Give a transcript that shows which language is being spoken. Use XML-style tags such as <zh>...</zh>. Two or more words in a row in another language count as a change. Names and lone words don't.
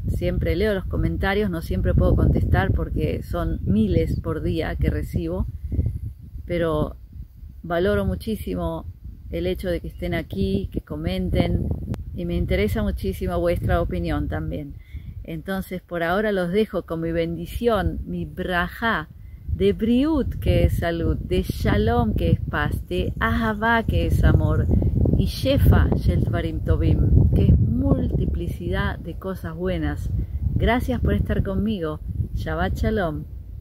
<es>Siempre leo los comentarios, no siempre puedo contestar porque son miles por día que recibo, pero valoro muchísimo el hecho de que estén aquí, que comenten, y me interesa muchísimo vuestra opinión también. Entonces por ahora los dejo con mi bendición, mi brajá, de briut, que es salud, de shalom, que es paz, de ahavá, que es amor, y</es> <he>שפע של דברים טובים,</he> <es>que es multiplicidad de cosas buenas. Gracias por estar conmigo.</es> <he>שבת שלום.</he>